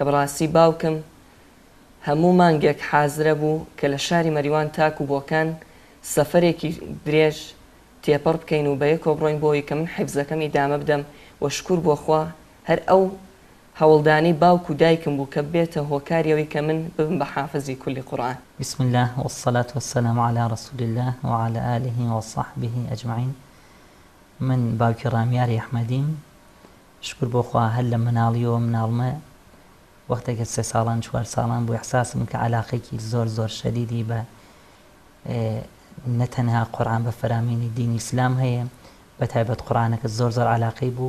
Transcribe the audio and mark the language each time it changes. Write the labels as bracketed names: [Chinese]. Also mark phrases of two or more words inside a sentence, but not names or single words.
[Central Kurdish] بەڕاستی باوکم هەموو مانگێک حازرە بوو کە لە شاری مەریوان تاک و بۆکان سەفەرێکی درێژ تێپەڕ بکەین و بەیەکەوە بڕۆین بۆی کە من حیفزەکەمی دامە بدەم و شکر بۆ خوا هەر ئەو هەوڵدانی باوک و دایکم بوو کە بێتە هۆکاریەوەی کە من ببم بە حافزی کولی قورئان. [Arabic] بسم الله والصلاة والسلام على رسول الله وعلى آله وصحبه أجمعين. [Central Kurdish] من باوکی ڕامیاری ئەحمەدیم، شکر بۆ خوا هەر لە مناڵیەوە مناڵمە وەختێکە 3 ساڵان 4 ساڵان بوو احساسم کە عەلاقەیەکی زۆر شەدیدی بە نەتەنها قورئان بە فەرامینی دینی ئیسلام هەیە، بە تایبەت قورئانەکە زۆر عەلاقەی بوو.